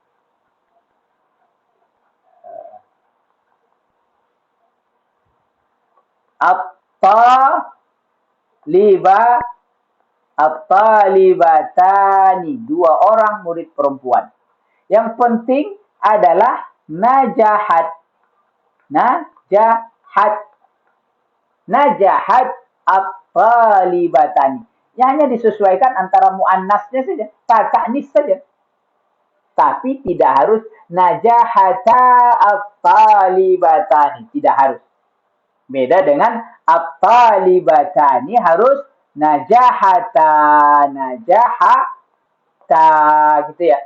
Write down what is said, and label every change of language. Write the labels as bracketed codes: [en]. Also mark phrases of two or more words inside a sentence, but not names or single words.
[id] At-talibatani, 2 orang murid perempuan. Yang penting adalah najahat. [ar] نجحت. نجحت الطالبتان. [id] Yang hanya disesuaikan antara muannasnya saja, ta'nis saja. Tapi tidak harus [ar] نجحتا الطالبتان, [id] tidak harus. Beda dengan at-talibatani harus [ar] نجحتا، نجحتا, [id] gitu ya.